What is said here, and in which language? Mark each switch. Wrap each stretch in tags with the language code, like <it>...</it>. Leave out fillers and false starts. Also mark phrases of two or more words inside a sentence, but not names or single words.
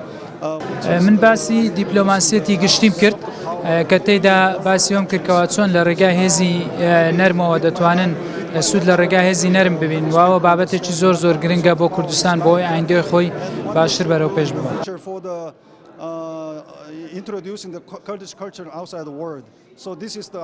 <ckb>من باسی دیپلۆماسیەتی گشتیم کرد کە تێیدا باسی ئەوم کرد کەوا چۆن لە ڕێگای هێزی نەرمەوە دەتوانن سوود لە ڕێگای هێزی نەرم ببین واوە بابەتێکی زۆر گرنگە بۆ کوردستان بۆی ئایندەی خۆی باشتر بەرەو پێش ببات.</ckb> <en>Introducing the Kurdish culture outside the world. So this is the</en>